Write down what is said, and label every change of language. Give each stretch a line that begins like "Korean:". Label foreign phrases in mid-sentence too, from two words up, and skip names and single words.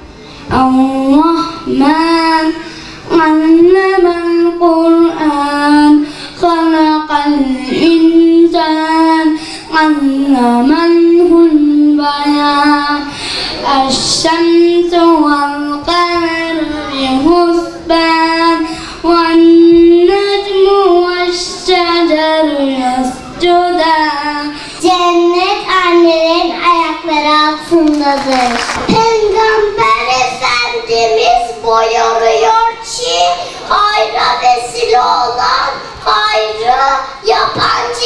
Arabic: الرحمن علم القرآن خلق الإنسان علمه البيان. الشمس والقمر بحسبان والنجم والشجر يسجدان.
Turkish: Cennet annelerin ayakları altındadır. Peygamber Efendimiz buyuruyor ki hayra vesile olan hayrı yapan